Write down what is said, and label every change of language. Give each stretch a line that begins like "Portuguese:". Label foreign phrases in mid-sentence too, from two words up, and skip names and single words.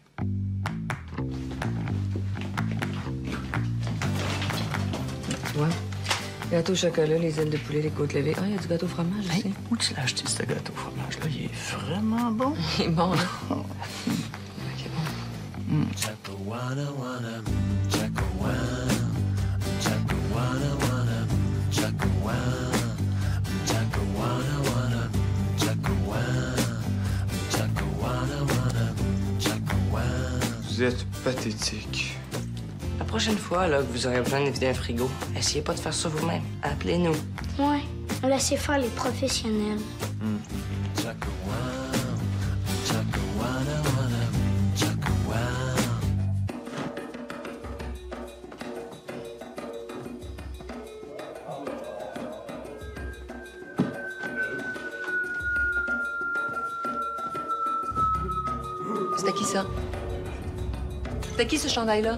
French: Tu vois? Gâteau au chocolat, les ailes de poulet, les côtes levées. Ah, il y a du gâteau au fromage aussi. Hey, où tu l'as acheté, ce gâteau au fromage-là? Il est vraiment bon. Il est bon, là. OK, bon. Chakawana wana, chakawana, chakawana wana, chakawana, chakawana wana, chakawana, chakawana wana, chakawana. Vous êtes pathétique. La prochaine fois, là, que vous aurez besoin de vider un frigo, essayez pas de faire ça vous-même. Appelez-nous. Ouais, on laissait faire les professionnels. Chakawana, chakawana wana, chakawana. C'était qui, ça? C'était qui, ce chandail-là?